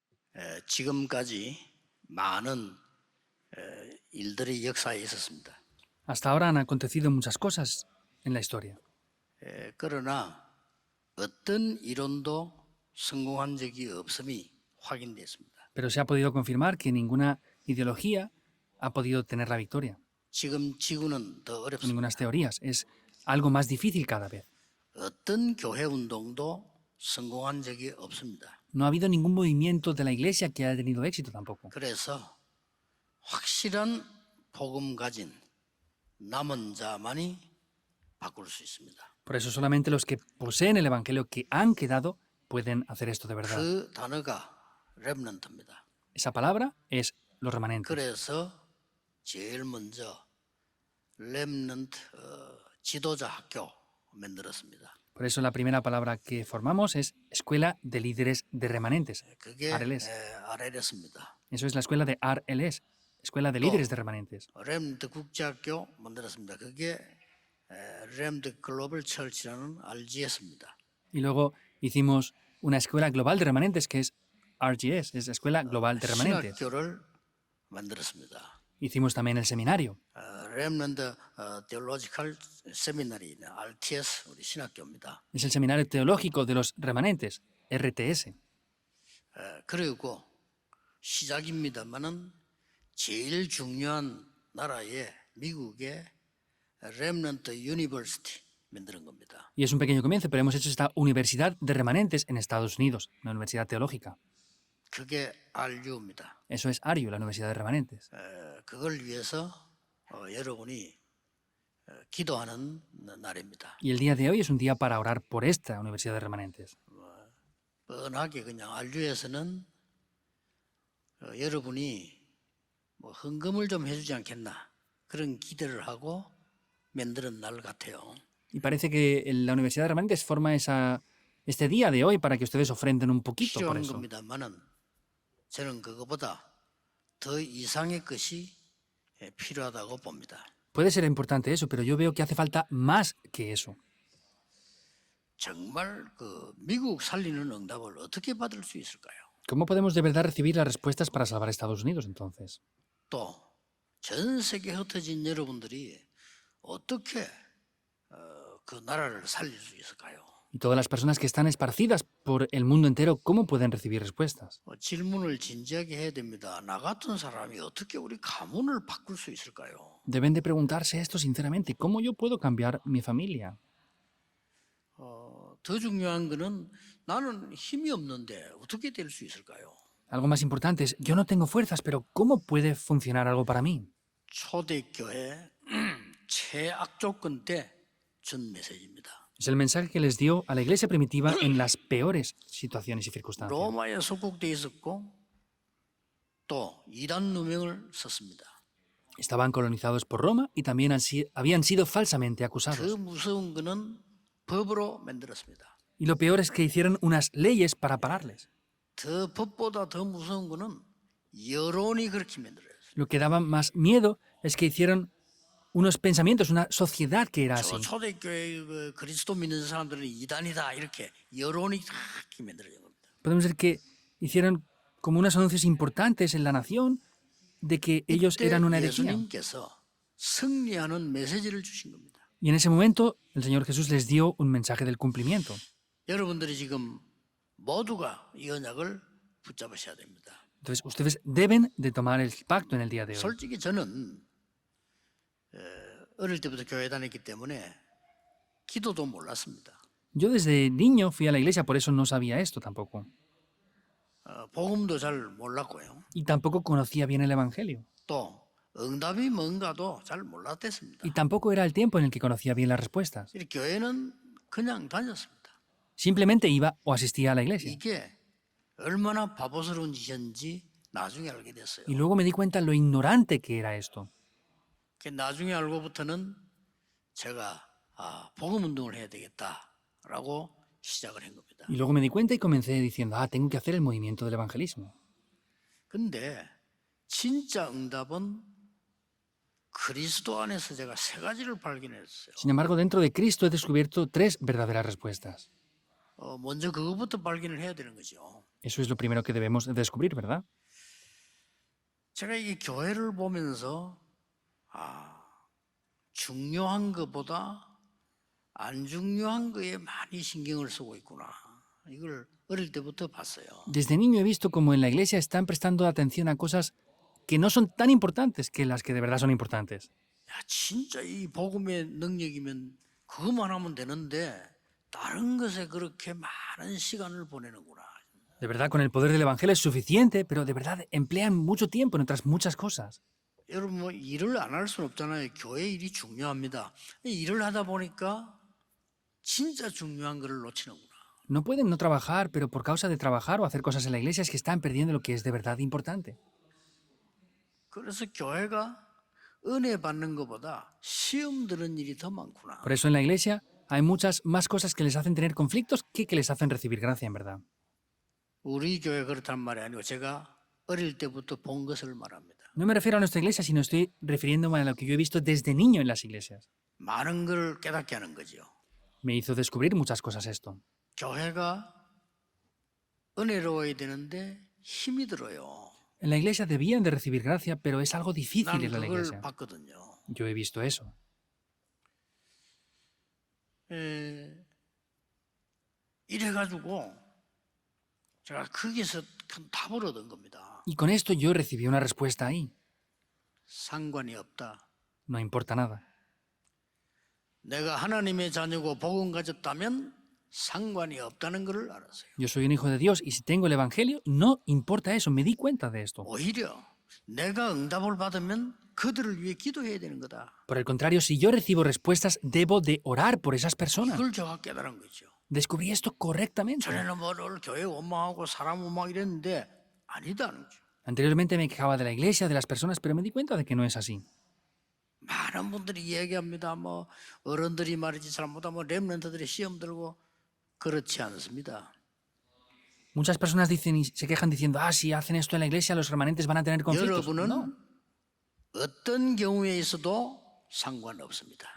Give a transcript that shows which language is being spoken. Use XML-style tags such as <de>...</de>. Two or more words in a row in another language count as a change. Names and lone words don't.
<ko>지금까지 많은 일들이 역사에 있었습니다.</ko> <es>Hasta ahora han acontecido muchas cosas en la historia,</es> <ko>그러나 어떤 이론도 성공한 적이 없음이 확인됐습니다.</ko> <es>pero se ha podido confirmar que ninguna ideología ha podido tener la victoria.</es> <ko>지금 지구는 더 어렵습니다.</ko> <es>Ninguna teorías. Es algo más difícil cada vez.</es> <ko>어떤 교회 운동도 성공한 적이 없습니다.</ko> <es>No ha habido ningún movimiento de la Iglesia que haya tenido éxito tampoco.</es> <ko>그래서 확실한 복음 가진 남은 자만이 바꿀 수 있습니다.</ko> <es>Por eso solamente los que poseen el Evangelio que han quedado pueden hacer esto de verdad.</es> <ko>그 단어가 렘넌트입니다.</ko> <es>Esa palabra es los remanentes.</es> <ko>그래서 제일 먼저 렘넌트 지도자 학교 만들었습니다.</ko> <es>Por eso la primera palabra que formamos es Escuela de Líderes de Remanentes.</es> <ko>그게 RLS. RLS입니다.</ko> <es>Eso es la escuela de RLS, Escuela de Líderes de Remanentes.</es> <ko>렘넌트 국제학교 만들었습니다. 그게 렘넌트 글로벌 철치라는 RGS입니다.</ko> <es>Y luego hicimos una escuela global de remanentes que es RGS, es Escuela Global de Remanentes.</es> <ko>신학교를 만들었습니다.</ko> <es>Hicimos también el seminario.</es> <ko>렘넌트 테올로지컬 세미나리 RTS 우리 신학교입니다.</ko> <es>Es el Seminario Teológico de los Remanentes, RTS.</es> <ko>그리고 시작입니다만은 제일 중요한 나라의 미국의 렘넌트 유니버시티 만드는 겁니다.</ko> <es>Y es un pequeño comienzo, pero hemos hecho esta Universidad de Remanentes en Estados Unidos, una universidad teológica.</es> <ko>그게 RU입니다.</ko> <es>Eso es ARIU, la Universidad de Remanentes.</es> <ko>그걸 위해서 여러분이 기도하는 날입니다.</ko> <es>Y el día de hoy es un día para orar por esta Universidad de Remanentes.</es> <ko>뻔하게 그냥 RU에서는 여러분이 뭐 헌금을 좀 해주지 않겠나 그런 기대를 하고 만드는 날 같아요.</ko> <es>Y parece que la Universidad de Remanentes forma este día de hoy para que ustedes ofrenden un poquito por</es> <ko>필요한</ko> <es>eso.</es> <ko>겁니다만은 저는 그거보다 더 이상의 것이 필요하다고 봅니다.</ko> <es>Puede ser importante eso, pero yo veo que hace falta más que eso.</es> <ko>정말 그 미국 살리는 응답을 어떻게 받을 수 있을까요?</ko> <es>¿Cómo podemos de verdad recibir las respuestas para salvar a Estados Unidos entonces?</es> <ko>또 전 세계 흩어진 여러분들이 어떻게 그 나라를 살릴 수 있을까요?</ko> <es>Y todas las personas que están esparcidas por el mundo entero, ¿cómo pueden recibir respuestas?</es> <ko>질문을 진지하게 해야 됩니다. 나 같은 사람이 어떻게 우리 가문을 바꿀 수 있을까요?</ko> <es>Deben de preguntarse esto sinceramente. ¿Cómo yo puedo cambiar mi familia?</es> <ko>더 중요한 거는 나는 힘이 없는데 어떻게 될 수 있을까요?</ko> <es>Algo más importante es, yo no tengo fuerzas, pero ¿cómo puede funcionar algo para mí?</es> <ko>초대교회 최악 조건 때 준 메시지입니다.</ko> <es>Es el mensaje que les dio a la iglesia primitiva en las peores situaciones y circunstancias.</es> <ko>로마에 속국돼 있었고 또 이단 누명을 썼습니다.</ko> <es>Estaban colonizados por Roma y también habían sido falsamente</es> <ko>더</ko> <es>acusados.</es> <ko>무서운 거는 법으로 만들었습니다.</ko> <es>Y lo peor es que hicieron unas leyes para pararles.</es> <ko>더 법보다 더 무서운 거는 여론이 그렇게 만들어요.</ko> <es>Lo que daba más miedo es que hicieron unos pensamientos, una sociedad que era así.</es> <ko>초대교회 그리스도 믿는 사람들은 이단이다 이렇게 여론이 그렇게 만들어진 겁니다.</ko> <es>Podemos decir que hicieron como unos anuncios importantes en la nación de que ellos eran una herejía.</es> <ko>예수님께서 승리하는 메시지를 주신 겁니다.</ko> <es>Y en ese momento el Señor Jesús les dio un mensaje del cumplimiento.</es> <ko>여러분들이 지금 모두가 이 언약을 붙잡으셔야 됩니다.</ko> <es>Entonces ustedes deben de tomar el pacto en el día de hoy.</es> <ko>솔직히 저는 어릴 때부터 교회 다녔기 때문에 기도도 몰랐습니다.</ko> <es>Yo desde niño fui a la iglesia, por eso no sabía esto tampoco.</es> <ko>복음도 잘 몰랐고요.</ko> <es>Y tampoco conocía bien el Evangelio.</es> <ko>또 응답이 뭔가도 잘 몰랐댔습니다.</ko> <es>Y tampoco era el tiempo en el que conocía bien las respuestas.</es> <ko>이 교회는 그냥 다녔습니다.</ko> <es>Simplemente iba o asistía a la iglesia.</es> <ko>이게 얼마나 바보스러운 짓인지 나중에 알게 됐어요.</ko> <es>Y luego me di cuenta lo ignorante que era esto.</es> <ko>나중에 알고부터는 제가 복음 운동을 해야 되겠다라고 시작을 한 겁니다.</ko> <es>Y luego me di cuenta y comencé diciendo, tengo que hacer el movimiento del evangelismo.</es> <ko>근데 진짜 응답은 그리스도 안에서 제가 세 가지를 발견했어요.</ko> <es>Sin embargo, dentro de Cristo he descubierto tres verdaderas respuestas.</es> <ko>먼저 그것부터 발견을 해야 되는 거죠.</ko> <es>Eso es lo primero que debemos de descubrir, ¿verdad?</es> <ko>제가 이 교회를 보면서 중요한 것보다 안 중요한 거에 많이 신경을 쓰고 있구나. 이걸 어릴 때부터 봤어요.</ko> <es>Desde niño he visto como en la iglesia están prestando atención a cosas que no son tan importantes que las que de verdad son importantes.</es> <ko>야, 진짜 이 복음의 능력이면 그것만 하면 되는데 다른 것에 그렇게 많은 시간을 보내는구나.</ko> <es>De verdad, con el poder del Evangelio es suficiente, pero de verdad emplean mucho tiempo en otras muchas cosas.</es> <ko>여러분 뭐 일을 안 할 수는 없잖아요. 교회 일이 중요합니다. 일을 하다 보니까 진짜 중요한 거를 놓치는구나.</ko> <es>No pueden no trabajar, pero por causa de trabajar o hacer cosas en la iglesia es que están perdiendo lo que es de verdad importante.</es> <ko>그래서 교회가 은혜 받는 것보다 시험 드는 일이 더 많구나.</ko> <es>Por eso en la iglesia hay muchas más cosas que les hacen tener conflictos que les hacen recibir gracia, en verdad.</es> <ko>우리 교회 그렇단 말이 아니고 제가 어릴 때부터 본 것을 말합니다.</ko> <es>No me refiero a nuestra iglesia, sino estoy refiriéndome a lo que yo he visto desde niño en las iglesias.</es> <ko>많은 걸 깨닫게 하는 거죠.</ko> <es>Me hizo descubrir muchas cosas esto.</es> <ko>교회가 은혜로워야 되는데 힘이 들어요.</ko> <es>En la iglesia debían de recibir gracia, pero es algo difícil</es> <ko>난</ko> <es>en la</es> <ko>그걸</ko> <es>iglesia.</es> <ko>봤거든요.</ko> <es>Yo he visto eso.</es> <ko>이래가지고 제가 거기서 큰 답을 얻은 겁니다.</ko> <es>Y con esto yo recibí una respuesta ahí.</es> <ko>상관이 없다.</ko> <es>No importa nada.</es> <ko>내가 하나님의 자녀고 복음 가졌다면 상관이 없다는 것을 알았어요.</ko> <es>Yo soy un hijo de Dios y si tengo el Evangelio, no importa eso. Me di cuenta de esto.</es> <ko>오히려 내가 응답을 받으면 그들을 위해 기도해야 되는 거다.</ko> <es>Por el contrario, si yo recibo respuestas, debo de orar por esas personas.</es> <ko>그걸 제가 깨달은 거죠.</ko> <es>Descubrí esto correctamente.</es> <ko>전에는 뭐를 교회 원망하고 사람 원망 이랬는데 아니다는 거죠.</ko> <es>Anteriormente me quejaba de la iglesia, de las personas, pero me di cuenta de que no es así.</es> <ko>많은 분들이 얘기합니다. 뭐 어른들이 말이지 잘못하면 뭐 렘넌트들이 시험 들고 그렇지 않습니다.</ko> <es>Muchas personas dicen y se quejan diciendo, si hacen esto en la iglesia, los remanentes van a tener conflictos.</es> <ko>여러분은</ko> <es>No,</es> <ko>어떤 경우에 있어도 상관없습니다.</ko>